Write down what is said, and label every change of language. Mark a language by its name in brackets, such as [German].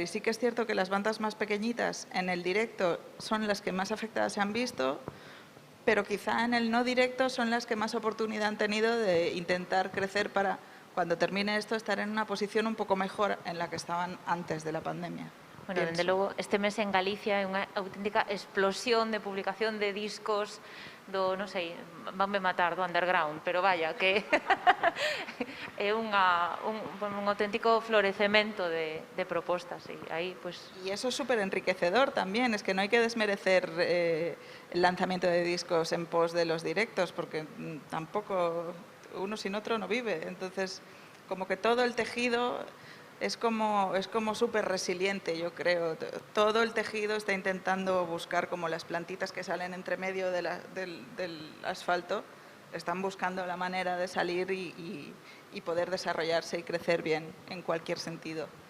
[Spanish] Y sí que es cierto que las bandas más pequeñitas en el directo son las que más afectadas se han visto, pero quizá en el no directo son las que más oportunidad han tenido de intentar crecer para, cuando termine esto, estar en una posición un poco mejor en la que estaban antes de la pandemia. [Galician] Bueno, dende logo, este mes en Galicia é unha auténtica explosión de publicación de discos do, non sei, vanme matar, do underground, pero vaya, que é un auténtico florecemento de propostas. E aí, pues... [Spanish] Y eso es súper enriquecedor también, es que no hay que desmerecer el lanzamiento de discos en pos de los directos, porque tampoco uno sin otro no vive. Entonces, como que todo el tejido es como súper resiliente, yo creo. Todo el tejido está intentando buscar, como las plantitas que salen entre medio del asfalto, están buscando la manera de salir y poder desarrollarse y crecer bien en cualquier sentido.